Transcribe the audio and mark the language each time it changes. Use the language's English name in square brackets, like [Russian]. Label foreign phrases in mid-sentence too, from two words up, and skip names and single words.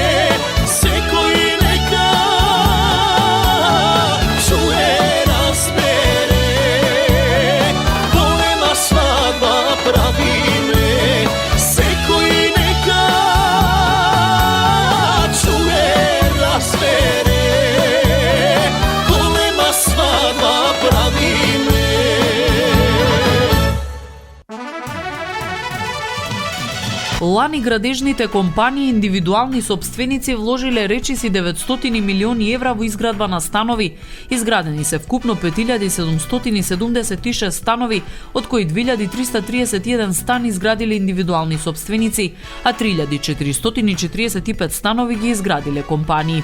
[Macedonian] Секо и нека чује разбере, голема свадба прави ме. Секо и нека чује разбере, голема свадба прави ме. Лани градежните компании и индивидуални сопственици вложиле речиси 900 милиони евра во изградба на станови. Изградени се вкупно 5776 станови, од кои 2331 стани изградиле индивидуални сопственици, а 3445 станови ги изградиле компании.